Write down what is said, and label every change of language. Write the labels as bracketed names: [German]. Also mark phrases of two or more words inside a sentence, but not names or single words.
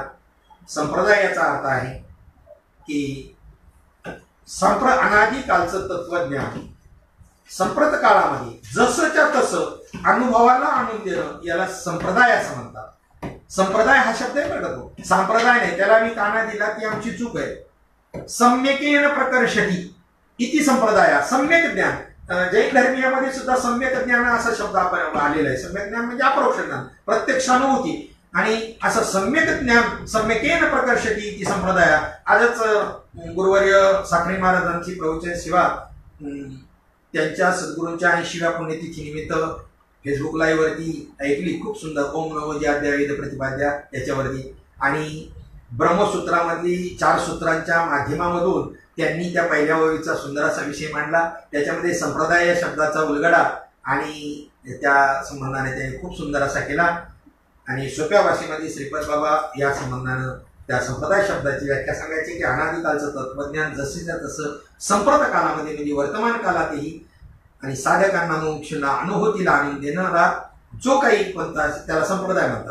[Marathi] संप्रदाय याचा अर्थ आहे की अनादिकालचं तत्वज्ञान संप्रत काळामध्ये जसंच्या तसं अनुभवाला आणून देणं याला संप्रदाय असं म्हणतात. संप्रदाय हा शब्द आहे बरं तो, संप्रदाय नाही. त्याला मी काना दिला ती आमची चूक आहे. [Sanskrit] सम्यकेन प्रकर्षती इति संप्रदाय, सम्यक ज्ञान. [Marathi] जैन धर्मीयामध्ये सुद्धा सम्यक ज्ञान असा शब्द आपण आलेला आहे. सम्यक ज्ञान म्हणजे अपरोक्ष ज्ञान, प्रत्यक्षानुभूती. आणि असं सम्यक ज्ञान [Sanskrit] सम्यकेन प्रकर्षती इति संप्रदाय. [Marathi] आजच गुरुवर्य साखरे महाराजांची प्रवचन सेवा त्यांच्या सद्गुरूंच्या 80व्या पुण्यतिथी निमित्त फेसबुक लाईव्ह वरती ऐकली. खूप सुंदर. [Sanskrit] ओम नमो ज्याद्या वेद प्रतिपाद्या याच्यावरती. [Marathi] आणि ब्रह्मसूत्रामधली 4 सूत्रांच्या माध्यमामधून त्यांनी त्या पहिल्या ओळीचा सुंदर असा विषय मांडला. त्याच्यामध्ये संप्रदाय या शब्दाचा उलगडा आणि त्या संबंधाने त्यांनी खूप सुंदर असा केला. आणि सोप्या भाषेमध्ये श्रीपद बाबा या संबंधानं त्या संप्रदाय शब्दाची व्याख्या सांगायची की अनादिकालचं तत्वज्ञान जसेच्या तसं संप्रत कालामध्ये म्हणजे वर्तमान काळातही आणि साधकांना मोक्षाला अनुभूतीला आणून देणारा जो काही पंथ असेल त्याला संप्रदाय म्हणतात.